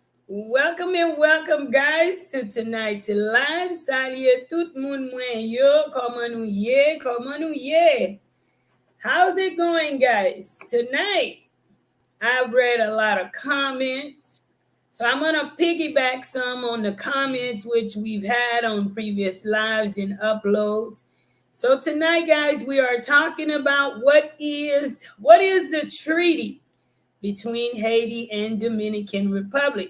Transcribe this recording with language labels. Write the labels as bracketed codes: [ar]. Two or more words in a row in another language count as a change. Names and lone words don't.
[en] Welcome and welcome, guys, to tonight's live. [ht] Salut tout moun mwen yo. Comment nou ye? Comment nou ye? [en] How's it going, guys? Tonight, I've read a lot of comments. So I'm going to piggyback some on the comments which we've had on previous lives and uploads. So tonight, guys, we are talking about what is the treaty between Haiti and Dominican Republic.